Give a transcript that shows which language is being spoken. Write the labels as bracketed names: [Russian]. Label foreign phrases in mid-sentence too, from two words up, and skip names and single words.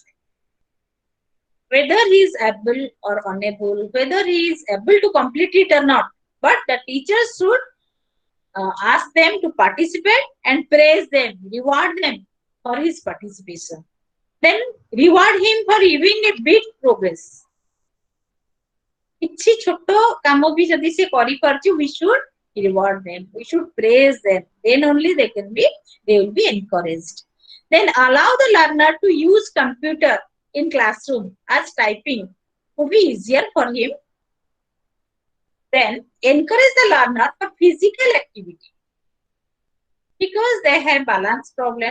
[English] Whether he is able or unable, whether he is able to complete it or not, but the teacher should ask them to participate and praise them, reward them for his participation. Then reward him for even a bit progress. [Odia] କିଛି ଛୋଟ କାମ ବି ଯଦି ସେ କରିପାରୁଛି, [English] we should reward them, we should praise them. Then only they will be encouraged. Then allow the learner to use computer in classroom as typing would be easier for him. Then encourage the learner for physical activity because they have balance problem.